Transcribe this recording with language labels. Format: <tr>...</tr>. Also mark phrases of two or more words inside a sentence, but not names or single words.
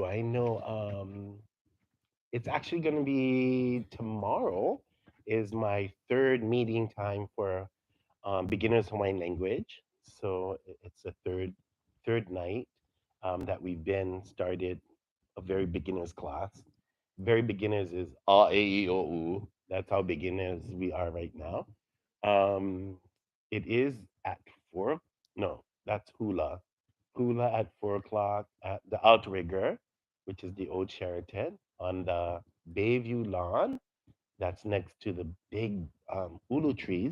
<en>I know it's actually going to be tomorrow is my third meeting time for beginners Hawaiian language. So it's the third night that we've been started a very beginners class. Very beginners is ʻAʻeʻiʻoʻu. That's how beginners we are right now. Um, it is at four. No, that's hula. Hula at 4 o'clock at the Outrigger, which is the old Sheraton on the Bayview lawn. That's next to the big ulu trees.</en>